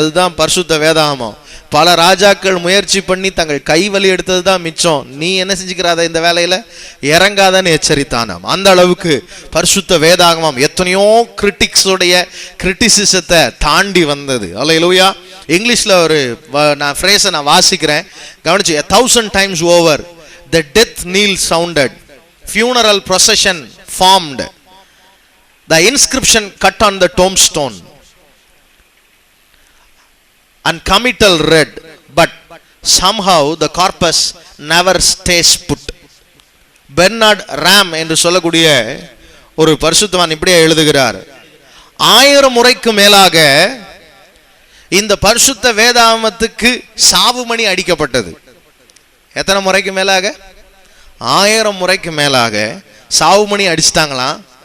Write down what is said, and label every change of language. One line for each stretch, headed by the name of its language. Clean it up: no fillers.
Tamil: அதுதான் பரிசுத்த வேதாகமம். பல ராஜாக்கள் முயற்சி பண்ணி தங்கள் கை வலி எடுத்தது தான் மிச்சம். நீ என்ன செஞ்சுக்கிறாத, இந்த வேலையில இறங்காதன்னு எச்சரித்தானாம். அந்த அளவுக்கு பரிசுத்த வேதாகமம் எத்தனையோ கிரிட்டிக்ஸோடைய கிரிட்டிசிசத்தை தாண்டி வந்தது. அல்லேலூயா. இங்கிலீஷ்ல ஒரு ஃப்ரேஸை நான் வாசிக்கிறேன், கவனிச்சு.
English: 1000 times over the death knell sounded, funeral procession formed, the inscription cut on the tombstone, and committal read, but somehow the corpus never stays put.
Tamil: Bernard Ram என்று சொல்லக்கூடிய ஒரு பரிசுத்தவான் இப்படியே எழுதுகிறார், 1000 முறைக்கு மேலாக இந்த பரிசுத்த வேதாகமத்துக்கு சாவுமணி அடிக்கப்பட்டது. எத்தனை முறைக்கு மேலாக? 1000 முறைக்கு மேலாக சாவுமணி அடிச்சிட்டாங்களாம்.